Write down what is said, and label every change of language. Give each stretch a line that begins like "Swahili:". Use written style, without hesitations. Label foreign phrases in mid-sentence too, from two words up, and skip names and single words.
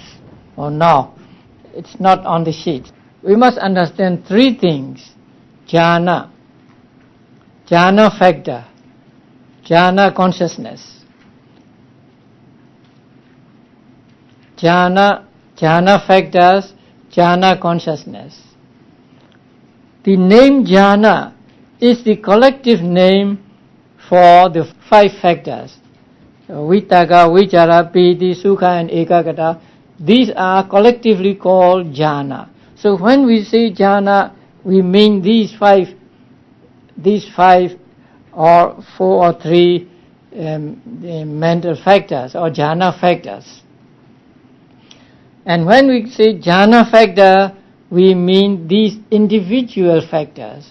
English: Oh no, it's not on the sheet. We must understand 3 things: jhana, jhana factor, jhana consciousness. Jhana factors, jhana consciousness. The name jhana is the collective name for the 5 factors.
Pali: Vitakka, vichara, piti, sukha and ekaggata.
English: These are collectively called jhana. So when we say jhana, we mean these five or 4 or 3 mental factors or jhana factors. And when we say jhana factor, we mean these individual factors.